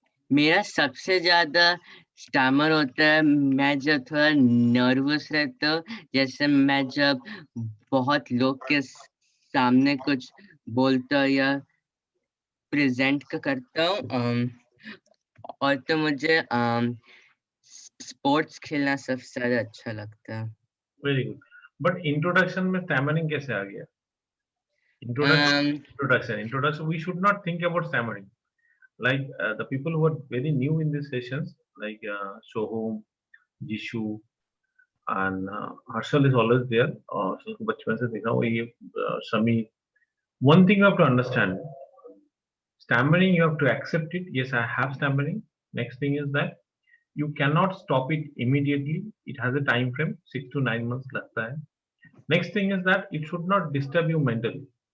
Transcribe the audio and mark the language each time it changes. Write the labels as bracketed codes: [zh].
[hi] मेरा सबसे ज्यादा स्टैमर होता है मैं जब थोड़ा नर्वस रहता हूँ, जैसे मैं जब बहुत लोग के सामने कुछ बोलता या प्रेजेंट करता हूँ। और तो मुझे स्पोर्ट्स खेलना सबसे ज्यादा अच्छा लगता है। [en] Very good. [hi] But introduction में stammering कैसे आ गया? [en] Introduction. We should not think about stammering. Like the people who are very new in these sessions, like Sohom, Jishu, and Harshal is always there. [hi] So बचपन से देखा हुआ ये Sami. [en] One thing you have to understand, stammering you have to accept it. Yes, I have stammering. Next thing is that you cannot stop it immediately. It has a time frame, 6 to 9 months [hi] लगता है. [en] Next thing is that it should not disturb you mentally.